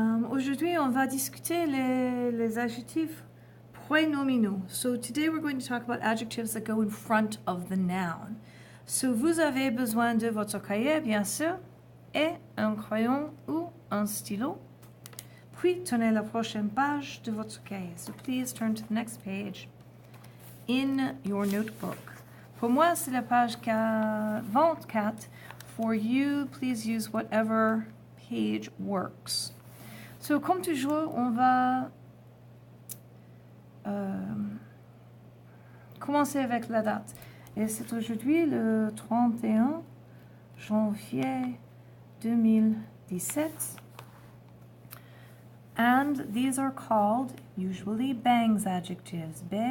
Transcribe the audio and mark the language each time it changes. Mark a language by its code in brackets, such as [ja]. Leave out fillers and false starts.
[fr] Aujourd'hui, on va discuter les adjectifs prénominaux. [en] So today we're going to talk about adjectives that go in front of the noun. [fr] So vous avez besoin de votre cahier, bien sûr, et un crayon ou un stylo. Puis tournez la prochaine page de votre cahier. [en] So please turn to the next page in your notebook. [fr] Pour moi, c'est la page 24. [en] For you, please use whatever page works. [fr] So, comme toujours, on va commencer avec la date. Et c'est aujourd'hui le 31 janvier 2017. [en] And these are called usually BANGS adjectives.